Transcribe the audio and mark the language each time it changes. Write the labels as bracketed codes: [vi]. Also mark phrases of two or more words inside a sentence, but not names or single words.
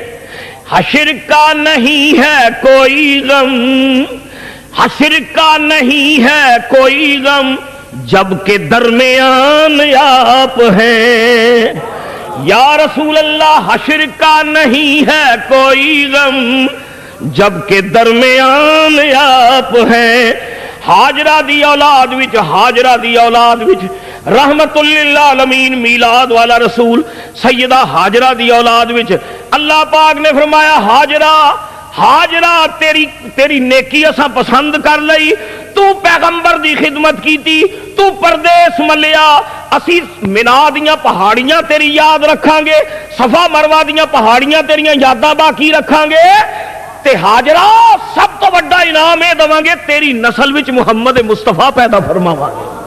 [ur] حشر کا نہیں ہے کوئی غم، حشر کا نہیں ہے کوئی غم، جبکہ درمیان آپ ہیں [ar] يا رسول الله. [ur] حشر کا نہیں ہے کوئی غم، جبکہ درمیان آپ ہیں. [pa] ہاجرہ دی اولاد وچ، ہاجرہ دی اولاد وچ, हाजरा दी औलाद विच [ar] رحمة للعالمين [pa] میلاد والا رسول سیدہ ہاجرہ دی اولاد وچ اللہ پاک نے فرمایا، ہاجرہ ہاجرہ تیری نیکی اساں پسند کر لئی، تو پیغمبر دی خدمت کیتی، تو پردیس ملیا، اسی منیٰ دیاں پہاڑیاں تیری یاد رکھاں گے، صفا مروہ دیاں پہاڑیاں تیریاں یاداں باقی رکھاں گے، تے ہاجرہ سب تو وڈا انعام ایہہ دیواں گے، تیری نسل وچ محمد مصطفیٰ پیدا فرماواں گے.